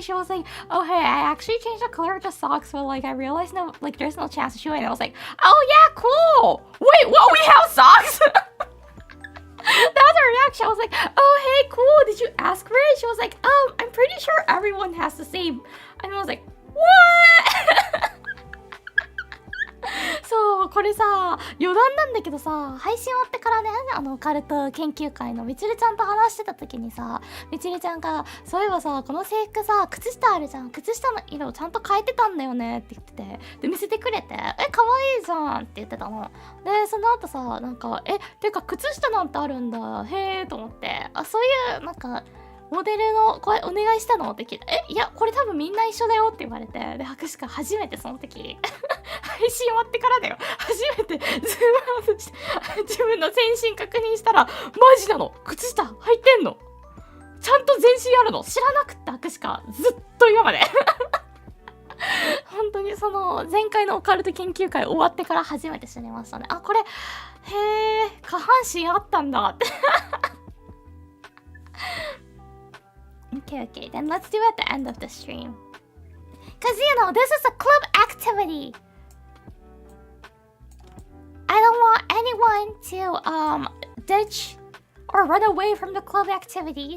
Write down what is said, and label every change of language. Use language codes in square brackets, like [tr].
[en] She was like, "Oh hey, I actually changed the color of the socks, but like I realized no, like there's no chance to show it." And I was like, "Oh yeah, cool. Wait, what? We have socks?" That was her reaction. I was like, "Oh hey, cool. Did you ask for it?" She was like, I'm pretty sure everyone has the same." And I was like, "What?" [ja] そうこれさ余談なんだけどさ、配信終わってからね、オカルト研究会のみちるちゃんと話してた時にさ、みちるちゃんがそういえばさこの制服さ靴下あるじゃん、靴下の色をちゃんと変えてたんだよねって言ってて、で見せてくれて、可愛いじゃんって言ってたので、その後さなんかてか靴下なんてあるんだへーと思って、そういうなんかモデルのこれお願いしたのって聞いて、いやこれ多分みんな一緒だよって言われて、で博士が初めてその時配信終わってからだよ、初めてズームアウトして自分の全身確認したら、マジなの、靴下履いてんの、ちゃんと全身あるの知らなくって博士がずっと今まで本当にその前回のオカルト研究会終わってから初めて知りましたね。あ、これへー下半身あったんだって [en] Okay, then let's do it at the end of the stream. Cause you know, this is a club activity. I don't want anyone to ditch or run away from the club activity.